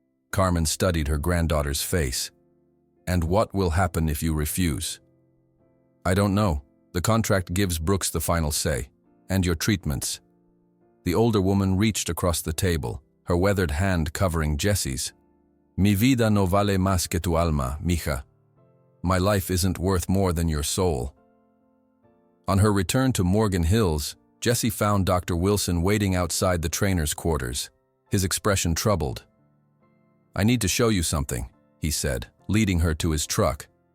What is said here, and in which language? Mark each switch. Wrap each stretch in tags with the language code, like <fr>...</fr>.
<en>Carmen studied her granddaughter's face. "And what will happen if you refuse?" "I don't know. The contract gives Brooks the final say. And your treatments." The older woman reached across the table, her weathered hand covering Jessie's.</en> <es>"Mi vida no vale más que tu alma, mija.</es> <en>My life isn't worth more than your soul." On her return to Morgan Hills, Jessie found Dr. Wilson waiting outside the trainer's quarters, his expression troubled. "I need to show you something," he said, leading her to his truck.</en>